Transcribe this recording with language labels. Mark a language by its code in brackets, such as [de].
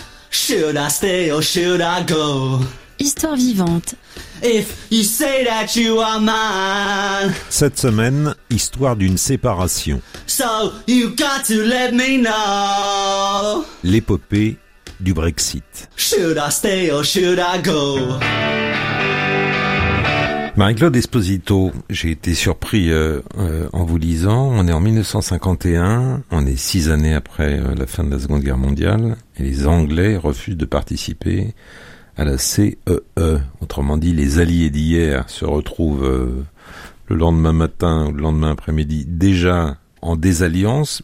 [en] Should I stay or should I go? [fr] Histoire vivante. [en] If you say that you are mine. [fr] Cette semaine, histoire d'une séparation. [en] So you got to let me know. [fr] L'épopée du Brexit. [en] Should I stay or should I go? [fr] Marie-Claude Esposito, j'ai été surpris en vous lisant. On est en 1951, on est 6 années après la fin de la Seconde Guerre mondiale, et les Anglais refusent de participer à la CEE. Autrement dit, les alliés d'hier se retrouvent le lendemain matin ou le lendemain après-midi déjà en désalliance.